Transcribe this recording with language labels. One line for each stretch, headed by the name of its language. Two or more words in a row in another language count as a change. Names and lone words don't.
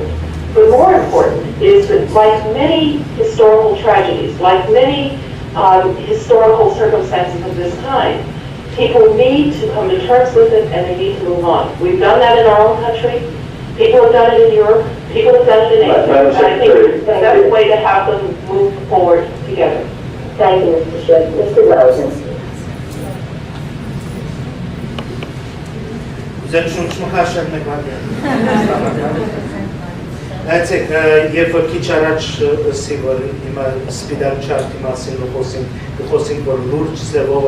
English: But more important is that, like many historical tragedies, like many historical circumstances of this kind, people need to come to terms with it, and they need to move on. We've done that in our own country. People have done it in Europe. People have done it in Asia. Madam And I think Secretary, it's the best way to have them move forward together. Thank you, Mr. Schiff. Mr. Rosen.
Armenian: Զենշունչմխաշեն Նայեցեք, երբ որ քիչ առաջ ըսի, որ հիմա սպիտակ չարտի մասին խոսենք, որ լուրջ ձևով